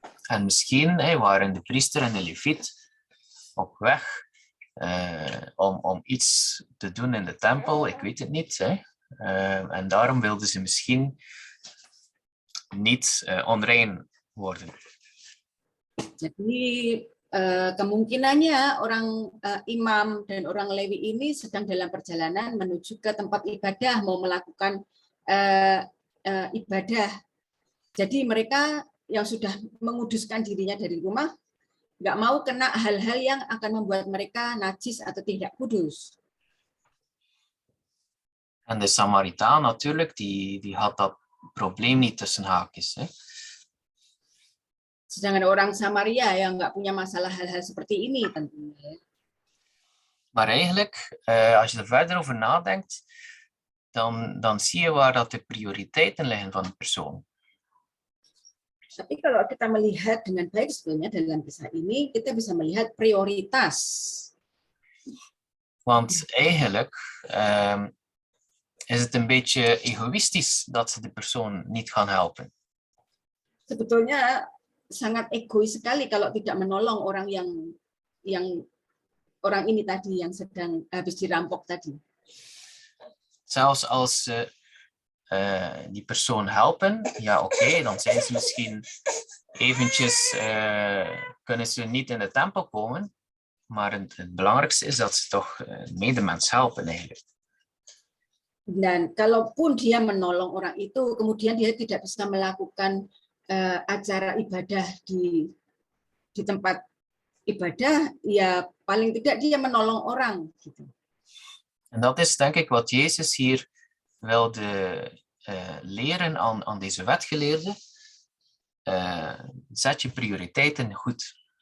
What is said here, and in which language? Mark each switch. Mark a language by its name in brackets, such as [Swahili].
[Dutch] En misschien waren de priester en de leviet op weg om iets te doen in de tempel, ik weet het niet. En daarom wilden ze misschien niet onrein worden. [Indonesian] Jadi kemungkinannya orang imam dan orang Lewi ini sedang dalam perjalanan menuju ke tempat ibadah, mau melakukan ibadah. Jadi mereka yang sudah menguduskan dirinya dari rumah nggak mau kena hal-hal yang akan membuat mereka najis atau tidak kudus. [Dutch] En de Samaritaan natuurlijk, die had dat probleem niet tussen haakjes. [Indonesian] Sedangkan orang Samaria yang nggak punya masalah hal-hal seperti ini tentunya. [Dutch] Maar eigenlijk, als je er verder over nadenkt, dan zie je waar dat de prioriteiten liggen van de persoon. [Indonesian] Tapi kalau kita melihat dengan baik sebenarnya dalam kisah ini, kita bisa melihat prioritas. [Dutch] Want eigenlijk is het een beetje egoïstisch dat ze de persoon niet gaan helpen. [Indonesian] Sebetulnya sangat egois sekali kalau tidak menolong orang yang orang ini tadi yang sedang habis dirampok tadi. [Dutch] Zelfs als ze die persoon helpen, ja oké, dan zijn ze misschien eventjes, kunnen ze niet in de tempel komen, maar het belangrijkste is dat ze toch medemens helpen eigenlijk. [Indonesian] Dan kalaupun dia menolong orang itu, kemudian dia tidak bisa melakukan acara ibadah di tempat ibadah, ya paling tidak dia menolong orang gitu. [Dutch] En dat is denk ik wat Jezus hier wilde leren aan deze wetgeleerden. Zet je prioriteiten goed.